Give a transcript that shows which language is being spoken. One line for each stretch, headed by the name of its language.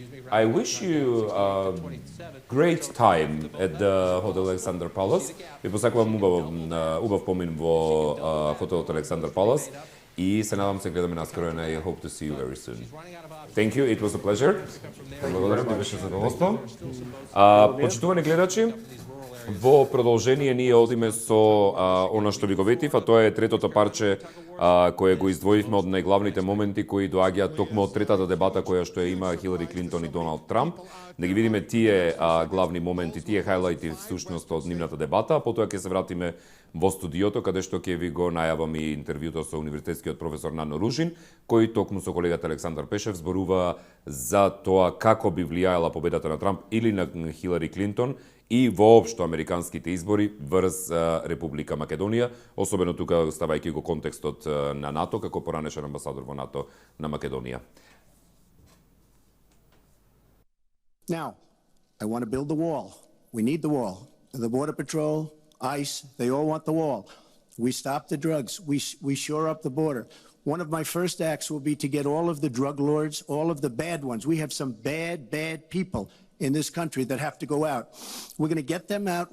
English: I wish you a great time at the Hotel Alexander Palace.
Macedonian: Ви посакувам убав помин во Хотелот Alexander Palace и се надам се гледаме наскоро
English: and I hope to see you very soon. Thank you, it was a pleasure.
Macedonian: Благодарам, ми беше задоволство. Почитувани гледачи, во продолжение ние одиме со она што ви го ветив, а тоа е третото парче кое го издвоивме од најглавните моменти кои доаѓаат токму од третата дебата која што ја има Хилари Клинтон и Доналд Трамп. Да ги видиме тие главни моменти, тие хайлајти всушност од нивната дебата, а потоа ќе се вратиме во студиото каде што ќе ви го најавам и интервјуто со универзитетскиот професор Нано Ружин, кој токму со колегата Александар Пешев зборува за тоа како би влијаела победата на Трамп или на Хилари Клинтон и воопшто американските избори врз Република Македонија, особено тука ставајќи го контекстот на НАТО како поранешен амбасадор во НАТО на Македонија.
English: Now, I want to build the wall. We need the wall. The Border Patrol, ICE, they all want the wall. We stop the drugs. We shore up the border. One of my first acts will be to get all of the drug lords, all of the bad ones. We have some bad people in this country that have to go out. We're going to get them out.